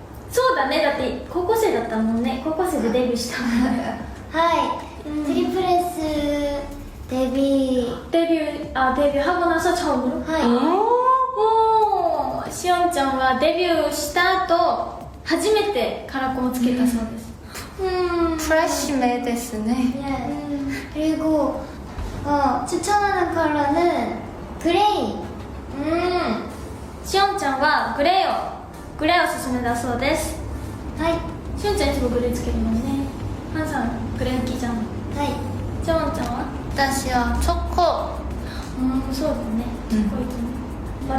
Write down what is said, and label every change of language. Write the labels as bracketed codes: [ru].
[ja] そうだね、だって高校生だったもんね。高校生でデビューしたもんね。はい、トリプル S デビューデビュー [ko] 하고 나서 처음으로? [ja] はいおー、しおんちゃんはデビューした後初めてカラコンをつけたそうです。 프레시메ですね. [ko] 그리고 추천하는 컬러는 그레이. [ja] しおんちゃんはグレーをおすすめだそうです。はいしおんちゃんいつもグレーつけるもんね。ハンさんグレー好きじゃん。はいしおんちゃんは？私はチョコ。そうだね。チョコいいと思う。